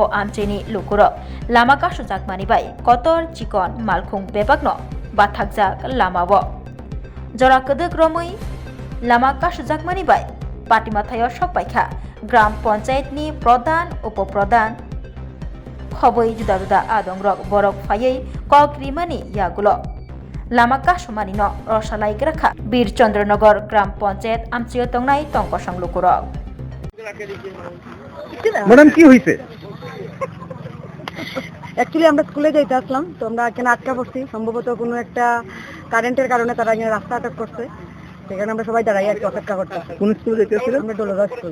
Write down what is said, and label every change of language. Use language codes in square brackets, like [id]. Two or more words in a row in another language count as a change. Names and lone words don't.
[trp] आमचेनि लुकुरक लामा कासु जागमानिबाय कतर चिकन मालखुं बेबागनो बाथागजाक लामावो जरा कदक रमै लामा कासु जागमानिबाय पाटिमाथायाव सकबायखा ग्राम पन्चायतनि प्रधान उपप्रधान खबै जुदा जुदा आदंरक बरक फायै कक रिमानि यागुलो लामा कासुमानिनो रसालाइग्राखा বীরচন্দ্রনগর গ্রাম পঞ্চায়েত आमचेयाव दंनाय तंकसं लुकुरक [bn] ম্যাডাম কি হইছে? অ্যাকচুয়ালি আমরা স্কুলে যাইতে আসলাম, তো আমরা এখানে আটকা পড়ছি, সম্ভবত কোনো একটা কারেন্টের কারণে তারা এখানে রাস্তা আটক করছে, সেখানে আমরা সবাই দাঁড়াই আর কি অপেক্ষা করতেছি। কোন স্কুলে যাইতেছিলেন? আমরা ডোলরা স্কুলে।